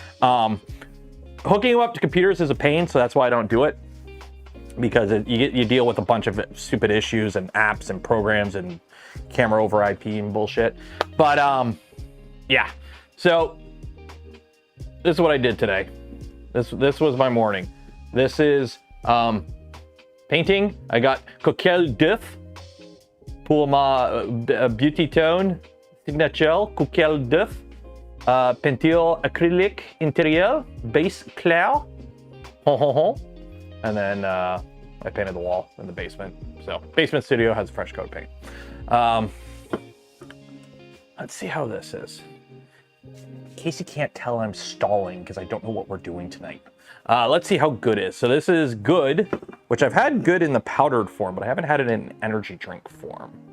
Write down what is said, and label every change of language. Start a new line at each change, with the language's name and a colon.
English: Hooking them up to computers is a pain, so that's why I don't do it. Because you deal with a bunch of stupid issues and apps and programs and camera over IP and bullshit. But yeah, so this is what I did today. This was my morning. This is painting. I got
French: Coquille d'œuf pour ma beauty tone signature Coquille d'œuf, peinture acrylique intérieur base clair.
English: And then I painted the wall in the basement. So basement studio has fresh coat paint. Let's see how this is. In case you can't tell, I'm stalling because I don't know what we're doing tonight. Let's see how good is. So this is good, which I've had good in the powdered form, but I haven't had it in energy drink form.